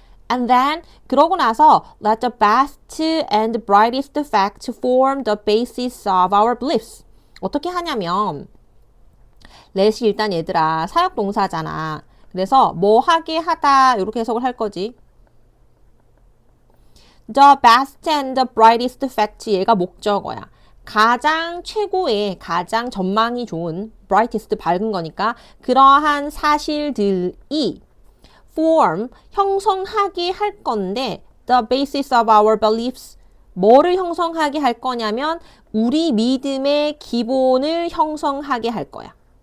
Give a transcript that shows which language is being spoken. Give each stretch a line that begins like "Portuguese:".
English: And then,
Korean: 그러고 나서
English: let the best and brightest facts form the basis of our beliefs.
Korean: 어떻게 하냐면 let이 일단 얘들아 사역동사잖아. 그래서 뭐 하게 하다 이렇게 해석을 할 거지.
English: The best and the brightest fact,
Korean: 얘가 목적어야. 가장 최고의, 가장 전망이 좋은, brightest 밝은 거니까 그러한 사실들이 form, 형성하게 할 건데
English: the basis of our beliefs,
Korean: 뭐를 형성하게 할 거냐면 우리 믿음의 기본을 형성하게 할 거야.